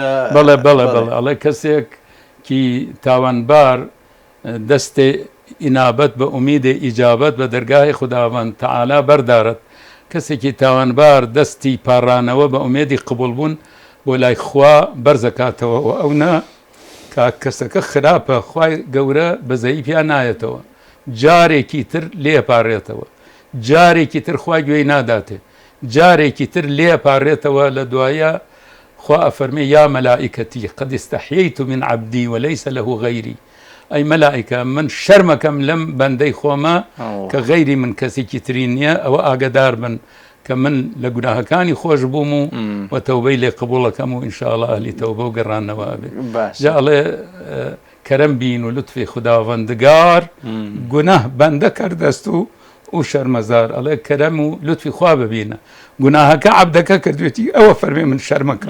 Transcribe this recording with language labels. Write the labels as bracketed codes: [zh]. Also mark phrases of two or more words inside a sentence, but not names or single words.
[ckb] بەڵێ ئەڵێ [fa] کەسێک کی تاوانبار دەستێ ئینابەت بە ئومیدێ ئیجابەت بە دەرگای خوداوەند تەعالا بەردارێت [ckb] کەسێکی تاوانبار دەستی پاڕانەوە بە ئومێدی قبول بوون بۆ لای خوا بەرزەکاتەوە و ئەو نا کەسەکە خراپە خوای گەورە بەزەیی پیان نایەتەوە جارێکی تر لێپارڕێتەوە، جارێکی تر خوا گوێی ناداتێ، جارێکی تر لێپارڕێتەوە لە دوایە خوا ئەفەرمێ [ar] یا مەلائکەتی قد استحييت من عبدي وليس له غيري [ckb] ئەی مەلائکە من شەرمەکەم لەم بەندەی خۆمە کە غەیری من کەسێکی تری نییە ئەوە ئاگدار بن کە من لە گوناهەکانی خۆش بووم و تەوبەی لێ قبوڵەکەم و ئینشاءڵڵا ئەهلی تەوبە و گەڕانەوە بێ جا ئەڵێ [fa] کەرەم بین و لوتفی خوداوەندگار گوناه بەندە کردەست و شەرمەزار [ckb] ئەڵێ کەرەم و لوتفی خوا ببینە گوناهەکە عەبدەکە کردوێتی ئەوە فەرمێ من شەرمەکەم